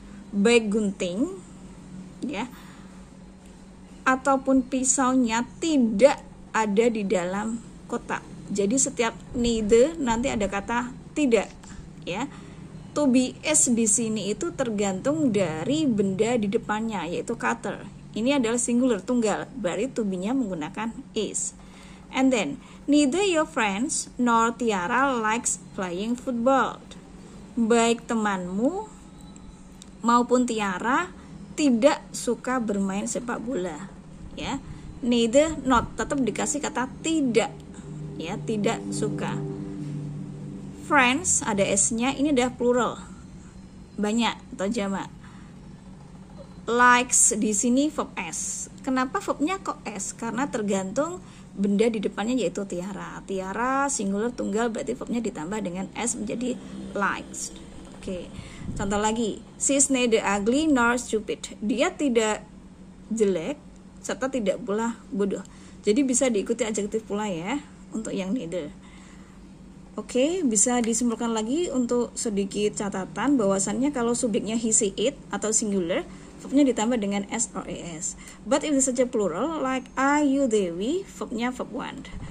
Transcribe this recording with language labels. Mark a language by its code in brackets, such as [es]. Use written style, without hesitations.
[id] Baik gunting, ya, ataupun pisaunya tidak ada di dalam kotak. Jadi setiap neither nanti ada kata tidak, ya. To be is di sini itu tergantung dari benda di depannya, yaitu cutter. Ini adalah singular tunggal, berarti to be-nya menggunakan is. [en] And then neither your friends nor Tiara likes playing football. [id] Baik temanmu maupun Tiara tidak suka bermain sepak bola, ya. Neither not tetap dikasih kata tidak, ya, tidak suka. Friends ada s-nya, ini adalah plural, banyak atau jamak. Likes di sini verb s. Kenapa verbnya kok s? Karena tergantung benda di depannya, yaitu Tiara. Tiara singular tunggal, berarti verbnya ditambah dengan s menjadi likes. Oke. [en] Contoh lagi, she is neither ugly nor stupid. [id] Dia tidak jelek serta tidak pula bodoh. Jadi bisa diikuti adjektif pula, ya, untuk yang neither. Oke, bisa disimpulkan lagi untuk sedikit catatan bahwasannya kalau subjeknya he, she, it atau singular, verbnya ditambah dengan s or es. [en] But if it's a plural like I, you, they, we, verbnya verb one.